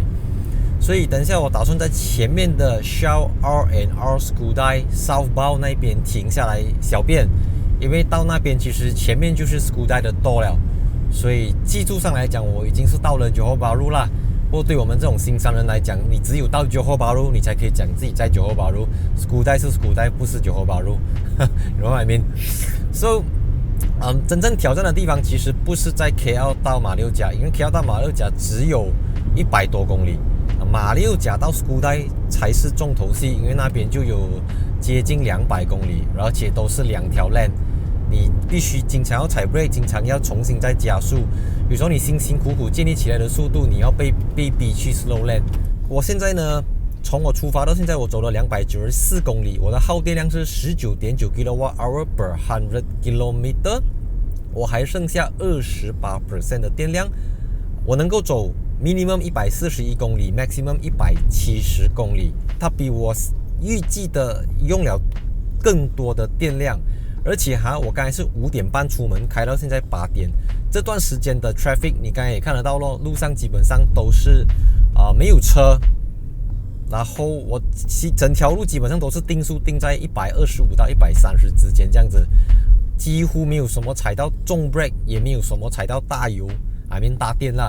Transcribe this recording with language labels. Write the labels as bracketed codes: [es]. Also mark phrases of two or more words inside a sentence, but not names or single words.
[zh] 所以等一下我打算在前面的 Shell R&R Skudai Southbound 那边停下来小便，因为到那边其实前面就是 Skudai 的 door 了，所以技术上来讲我已经是到了 Johor Bahru 啦。不过对我们这种新商人来讲，你只有到 Johor Bahru 你才可以讲自己在 Johor Bahru， Skudai 是 Skudai， 不是 Johor Bahru [en] you know what I mean？ [zh] So 真正挑战的地方其实不是在 KL 到马六甲，因为 KL 到马六甲只有100多公里，马六甲到 Skudai 才是重头戏，因为那边就有接近200公里，而且都是2条 lane， 你必须经常要踩 brake， 经常要重新再加速，有时候你辛辛苦苦建立起来的速度，你要被逼去 [en] slow lane。 [zh] 我现在呢，从我出发到现在我走了294公里，我的耗电量是 19.9 [en] kWh per 100 km， [zh] 我还剩下 28% 的电量，我能够走minimum 141公里 maximum 170公里，它比我预计的用了更多的电量。而且我刚才是5点半出门，开到现在8点，这段时间的 traffic 你刚才也看得到咯，路上基本上都是没有车，然后我整条路基本上都是定速定在125到130之间这样子，几乎没有什么踩到重 brake， 也没有什么踩到大油大电啦。